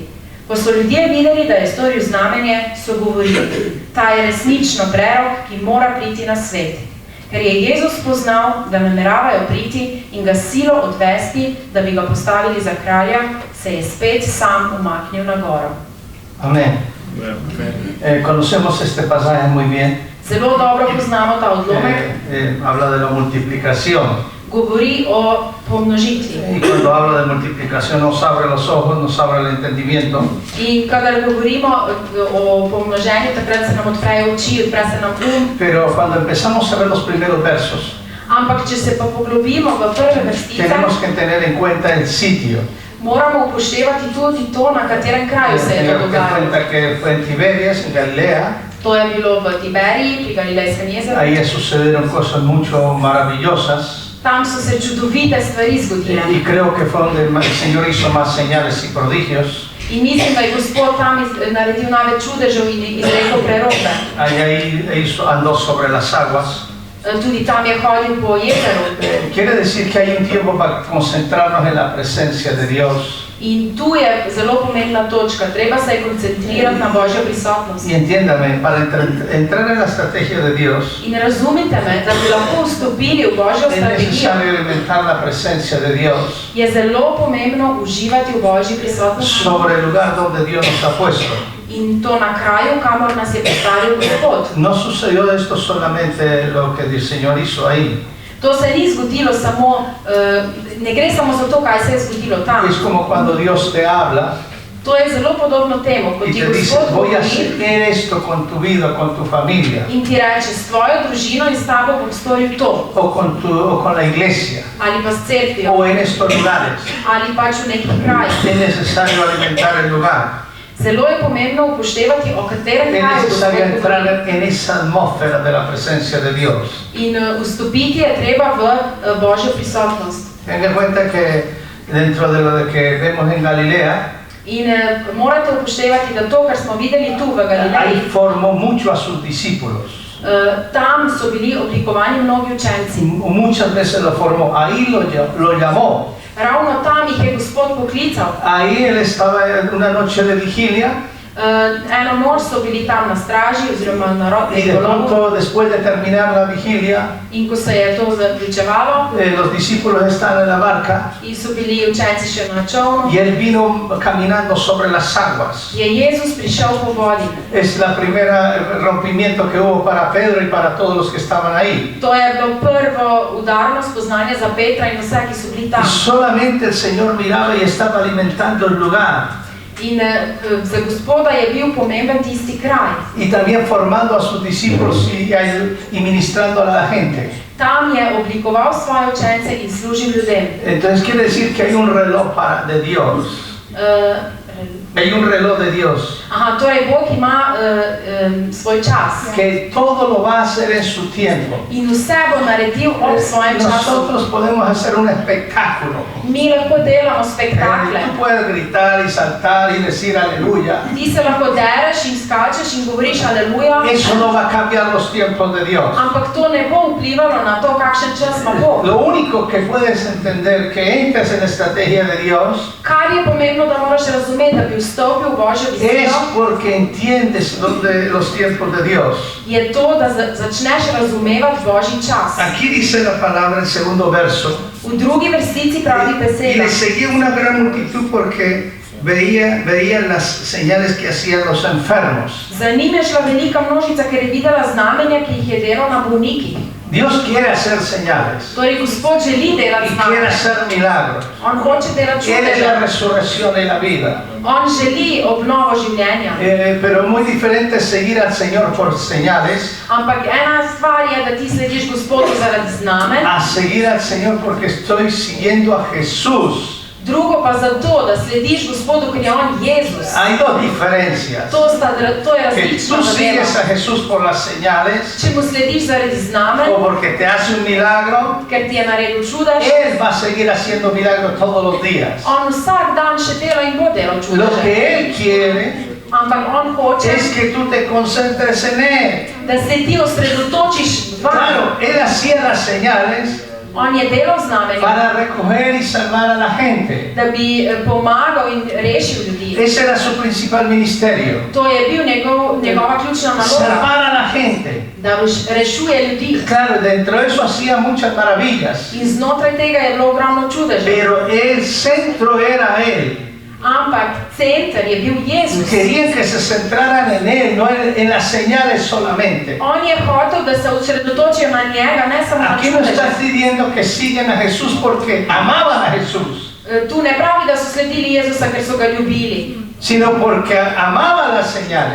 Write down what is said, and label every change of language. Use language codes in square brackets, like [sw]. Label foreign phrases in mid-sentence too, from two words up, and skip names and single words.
[sl] Ko so ljudje videli, da je storil znamenje, so govorili: Ta je resnično prerok, ki mora priti na svet. Ker je Jezus spoznal, da nameravajo priti in ga silo odvesti, da bi ga postavili za kralja, se je spet sam umaknil na goro. [es] Amén. Conocemos este pasaje muy bien. [sl] Zelo dobro poznamo ta odlomek. [es] Habla de la multiplicación. [sl] Govori o pomnožitvi. [es] Y cuando habla de multiplicación nos abre los ojos, nos abre el entendimiento. [sl] In kadar govorimo o pomnoženju, takrat se nam odprejo oči, odpre se nam [es] Pero cuando empezamos a ver los primeros versos, [sl] Ampak če se pa poglobimo v prve vrstice, [es] tenemos que tener en cuenta el sitio. [sl] Moramo upoštevati tudi to, na katerem kraju se je to [es] Tenemos que tener en [sl] dogajalo. [es] cuenta que fue en Tiberias, en Galilea. [sl] To je bilo v Tiberiji, pri Galilejskem jezeru. [es] Ahí sucedieron cosas mucho maravillosas. [sl] Tam so se čudovite stvari zgodile. [es] Y creo que fue donde el Señor hizo más señales y prodigios. [sl] In mislim, da je Gospod tam naredil največ čudežev in izrekel preroke. [es] Ahí andó sobre las aguas. [sl] Tudi tam je hodil po jezeru. [es] Quiere decir que hay un tiempo para concentrarnos en la presencia de Dios. [sl] In tu je zelo pomembna točka. Treba se koncentrirati na Božjo prisotnost. [es] Y entiéndame, para entrar en la estrategia de Dios, [sl] In razumite me, da bi lahko vstopili v Božjo [es] es [sl] strategijo, [es] necesario alimentar la presencia de Dios [sl] je zelo pomembno uživati v Božji prisotnosti. [es] sobre el lugar donde Dios nos ha puesto. [sl] In to na kraju, kamor nas je postavil Gospod. [es] No sucedió esto solamente lo que el Señor hizo ahí. [sl] To se ni zgodilo samo, ne gre samo za to, kaj se je zgodilo tam. [es] Es como cuando Dios te habla [sl] To je zelo podobno temu, ko [es] y [sl] ti [es] te dice, [sl] Gospod [es] voy a [sl] govori [es] hacer esto con tu vida, con tu familia, [sl] in ti reče, s tvojo družino in s tabo bom storil to. [es] o con la iglesia, [sl] Ali pa s cerkvijo, [es] o en estos lugares. [sl] ali pač v nekih krajih. [es] Es necesario alimentar el lugar. [sl] Zelo je pomembno upoštevati, o katerem [es] Es [sl] kraju [es] necesario [sl] Gospod govori. [es] entrar en esa atmósfera de la presencia de Dios. [sl] In vstopiti je treba v Božjo prisotnost. [es] Tenga en cuenta que dentro de lo que vemos en Galilea, [sl] In morate upoštevati, da to, kar smo videli tu v [es] ahí [sl] Galileji, [es] formó mucho a sus discípulos. [sl] tam so bili oblikovani mnogi učenci. [es] Muchas veces lo formó, ahí lo llamó. Ravno tam jih je Gospod poklical. Ahí él estaba en una noche de vigilia [sl] Eno noč so bili tam na straži oziroma na [es] y de [sl] rokolovu [es] pronto después de terminar la vigilia, [sl] in ko se je to zaključevalo, [es] los discípulos están en la barca [sl] in so bili učenci še na čolnu, [es] y él vino caminando sobre las aguas. [sl] je Jezus prišel po vodi. [es] Es la primera rompimiento que hubo para Pedro y para todos los que estaban ahí. [sl] To je bilo prvo udarno spoznanje za Petra in vse, ki so bili [es] Y [sl] tam. [es] solamente el Señor miraba y estaba alimentando el lugar [sl] In za Gospoda je bil pomemben tisti kraj. [es] y también formando a sus discípulos y ministrando a la gente. [sl] Tam je oblikoval svoje učence in služil ljudem. [es] Entonces quiere decir que hay un reloj de Dios. Hay un reloj de Dios [sl] Aha, torej Bog ima svoj čas. [es] que todo lo va a hacer en su tiempo. [sl] In vse bo naredil ob svojem času. [es] Nosotros podemos hacer un espectáculo. [sl] Mi lahko delamo spektakle. [es] Tú puedes gritar y saltar y decir aleluya. [sl] Ti se lahko dereš in skačeš in govoriš aleluja, [es] Eso no va a cambiar los tiempos de Dios. [sl] ampak to ne bo vplivalo na to, kakšen čas ima Bog. [es] Lo único que puedes entender que entras en la estrategia de Dios [sl] Kar je pomembno, da moraš razumeti, da bi vstopil v Božjo [es] es [sl] vizijo, [es] porque entiendes los tiempos de Dios. [sl] je to, da začneš razumevati Božji čas. [es] Aquí dice la palabra en el segundo verso. [sl] V drugi vrstici pravi [es] Y [sl] beseda. [es] le seguía una gran multitud porque veían las señales que hacían los enfermos. [sl] Za njim je šla velika množica, ker je videla znamenja, ki jih je delal na bolnikih. [es] Dios quiere hacer señales [sl] Torej, Gospod želi delati [es] y quiere [sl] znamenja. [es] hacer milagros. [sl] On hoče delati [es] Él es la [sl] čudeže. [es] resurrección y la vida. [sl] On želi obnovo življenja. [es] Pero muy diferente es seguir al Señor por señales [sl] Ampak ena stvar je, da ti slediš Gospodu zaradi znamen, [es] a seguir al Señor porque estoy siguiendo a Jesús. [sl] drugo pa zato, da slediš Gospodu, ker je on Jezus. [es] Hay dos diferencias. [sl] To je [es] Que [sl] različna [es] tú [sl] zadeva. [es] sigues a Jesús por las señales [sl] Če mu slediš zaradi znamen, [es] o porque te hace un milagro, [sl] ker ti je naredil čudež, [es] Él va a seguir haciendo milagros todos los días. [sl] on vsak dan še dela in bo delal [es] Lo [sl] čudeže. [es] que Él quiere [sl] Ampak on hoče, [es] es que tú te concentres en Él. [sl] da se ti osredotočiš vanj. [es] Claro, Él hacía las señales [sl] On je delal znamenja, [es] para recoger y salvar a la gente. [sl] da bi pomagal in rešil ljudi. [es] Ese era su principal ministerio. [sl] To je bil njegova ključna naloga, [es] Salvar a la gente. [sl] da rešuje ljudi. [es] Claro, dentro de eso hacía muchas maravillas. [sl] In znotraj tega je bilo ogromno čudežev. [es] Pero el centro era Él. [sl] Ampak center je bil Jezus. [es] Querían que se centraran en Él, no en las señales solamente. [sl] On je hotel, da se osredotočijo na njega, ne samo na [es] Aquí no [sl] čudeže. [es] está pidiendo que sigan a Jesús porque amaban a Jesús, [sl] Tu ne pravi, da so sledili Jezusa, ker so ga ljubili, [es] sino porque amaban las señales.